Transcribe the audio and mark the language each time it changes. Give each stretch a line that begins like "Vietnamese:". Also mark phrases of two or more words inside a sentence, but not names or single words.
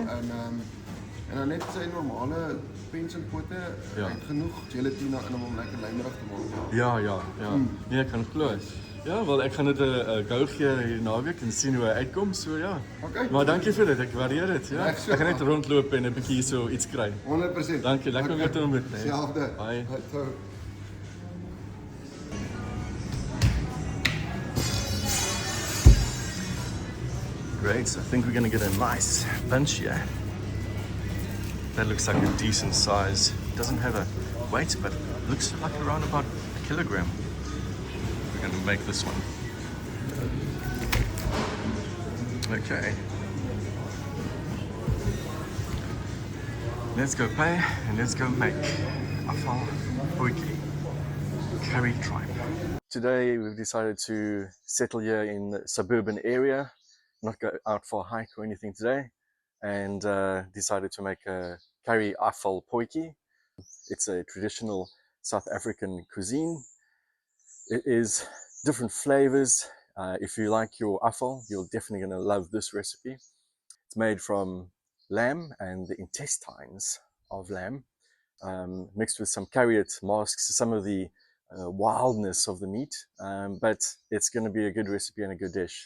Afrikaans: En dan net sy normale pens en pote het genoeg gelatina in om lekker lymerig te maak. Ja. Nee, ek kan glo. Ja, wel ek gaan dit 'n go gee hier naweek en sien hoe hy uitkom. So ja. Okay. Maar dankie vir dit. Ek waardeer dit. Ja. Ek gaan net rondloop en 'n bietjie hierso iets kry. 100%. Dankie. Lekker om jou te ontmoet, nee. Selfde. Bye.
English: Great, so I think we're going to get a nice bunch here. That looks like a decent size. Doesn't have a weight, but looks like around about a kilogram. We're going to make this one. Okay. Let's go pay and let's go make
Afrikaans: afval potjie
English: curry tripe. Today we've decided to settle here in the suburban area, not go out for a hike or anything today, and decided to make a curry
Afrikaans: afval potjie.
English: It's a traditional South African cuisine. It is different flavors. If you like your afval, you're definitely going to love this recipe. It's made from lamb and the intestines of lamb, mixed with some carrot, masks some of the wildness of the meat, but it's going to be a good recipe and a good dish.